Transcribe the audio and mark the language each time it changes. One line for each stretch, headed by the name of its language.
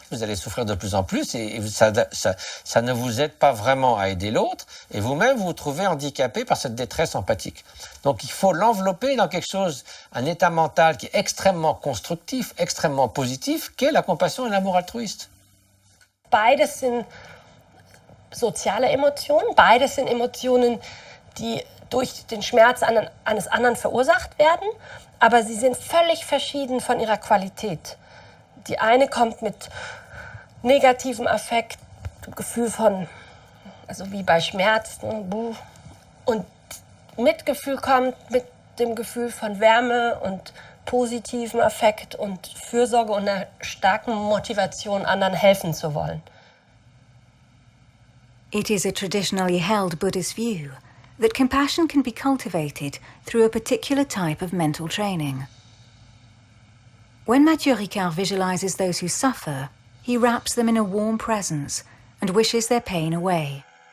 French: Vous allez souffrir de plus en plus et ça ne vous aide pas vraiment à aider l'autre et vous-même vous vous trouvez handicapé par cette détresse empathique. Donc il faut l'envelopper dans quelque chose, un état mental qui est extrêmement constructif, extrêmement positif, qu'est la compassion et l'amour altruiste.
German: Beides sind soziale Emotionen, beides sind Emotionen, die durch den Schmerz eines anderen verursacht werden, aber sie sind völlig verschieden von ihrer Qualität. Die eine kommt mit negativem Affekt, Gefühl von, also wie bei Schmerzen, und Mitgefühl kommt mit dem Gefühl von Wärme und positivem Affekt und Fürsorge und einer starken Motivation, anderen helfen zu wollen.
English: It is a traditionally held Buddhist view that compassion can be cultivated through a particular type of mental training. When Matthieu Ricard visualizes those who suffer, he wraps them in a warm presence and wishes their pain away.